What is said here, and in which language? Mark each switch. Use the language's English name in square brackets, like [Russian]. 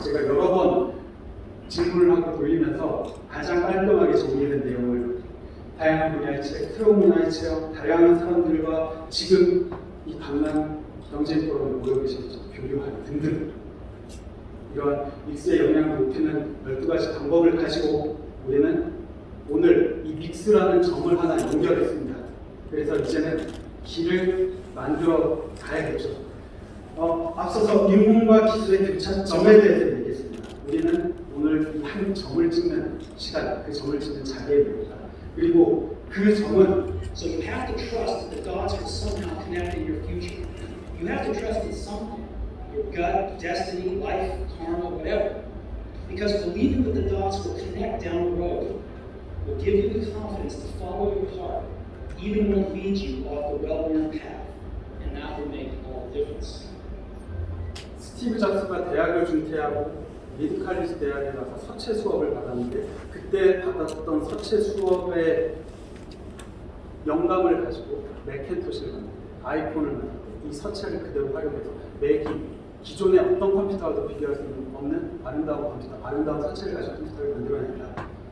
[Korean] 제가 여러 번 질문을 하고 돌리면서 가장 깔끔하게 정리된 내용을 다양한 분야의 책, 새로운 문화의 체험, 다양한 사람들과 지금 이 강남 경제 포럼에 모여 계신 교류하기 등등 이러한 믹스의 역량을 높이는 12가지 방법을 가지고 우리는 오늘 이 믹스라는 점을 하나 연결했습니다. 그래서 이제는 길을 만들어 가야겠죠. 앞서서 인문과 기술의 교차점에 대해서 얘기했습니다. 우리는 오늘 이 한 점을 찍는 시간, 그 점을 찍는 자리입니다. 그리고 그 점은 [English] So you have to trust that the dots will somehow connect in your future. You have to trust in something, your gut, destiny, life, karma, whatever. Because believing that the dots will connect down the road will give you the confidence to follow your heart, even when it leads you off the well-worn path. And that will make all the difference. [Korean] 스티브 잡스가 대학을 중퇴하고 미드칼리지 대학에 가서 서체 수업을 받았는데 그때 받았던 서체 수업의 영감을 가지고 맥킨토시를 만들고 아이폰을 만들고 이 서체를 그대로 활용해서 기존의 어떤 컴퓨터와도 비교할 수 없는 아름다운 컴퓨터, 아름다운 서체를 가지고 컴퓨터를 만들어낸다.